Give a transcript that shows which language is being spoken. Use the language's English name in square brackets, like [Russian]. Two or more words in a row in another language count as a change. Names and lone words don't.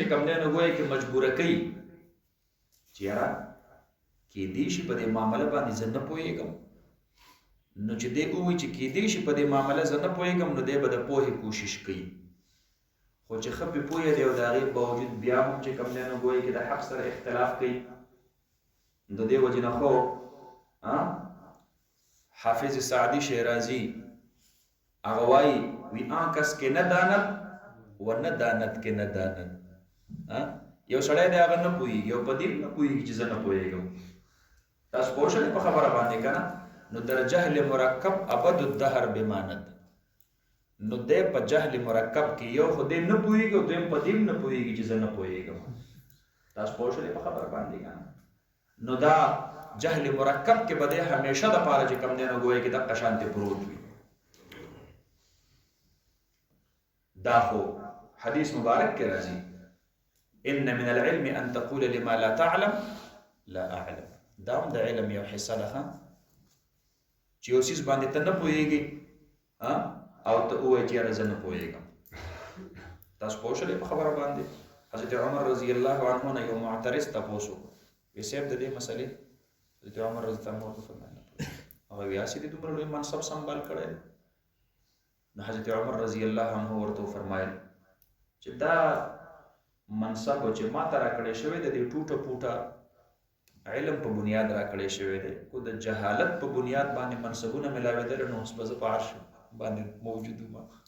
[Pashto] کوم دی نو ګویا کې مجبوره کوي چې یاره کېدی شي په دې معامله باندې زه نه پوهېږم نو چې دی ووایي چې کېدی شي په دې معامله زه نه پوهېږم نو دی به د پوهې کوشش کوي خو چې ښه پې پوهه دی او د هغې باوجود بیا هم چې کوم دی نو ګویا کې د حق سره اختلاف کوي د دې وجې نه خو حافظ سعدي شیرازي هغه وایي وی [Persian] آن کس کې نه داند و نه داند کې نه داند [Pashto] یو سړی دی هغه نه پوهېږي او په دې نه پوهېږي چې زه نه پوهېږم تاسو پوه شئ په خبره باندې که نه نو [Persian] در جهل مرکب ابد الدهر بماند [Pashto] نو دی په جهل مرکب کې یو خو دی نه پوهېږي او دویم په دې نه پوهېږي چې زه نه پوهېږم تاسو پوه شئ په خبره باندې که نه نو دا جهل مرکب کې به دی همیشه دپاره چې کوم دی نو ګویا کې دغه شانتې پروت وي دا خو حدیث مبارک کې راځي [Arabic] ان من العلم ان تقول لما لا تعلم لا اعلم [Pashto] دا هم د علم یو حصه ده چې یو څیز باندې ته نه پوهېږي او ته ووایې چې یاره زه نه پوهېږم تاسو پوه شولې په خبره باندې حضرت عمر [Arabic] رضی الله عنه [Pashto] نه یو معترض تپوس وکړو وی صاحب د دې مسلې حضرت عمر [Arabic] رضی الله عنه [Pashto] ورته فرمایل هغه وی هسې دې دومره لوی منصب سنبال کړی دی نو حضرت عمر [Arabic] رضی الله عنه [Pashto] ورته فرمایل چې دا منصب چې ما ته راکړی شوی دی د ټوټه پوټه علم په بنیاد راکړی شوی دی کو د جهالت په بنیاد باندې منصبونه ملاوېدل نو اوس به زه په عرش باندې موجود وم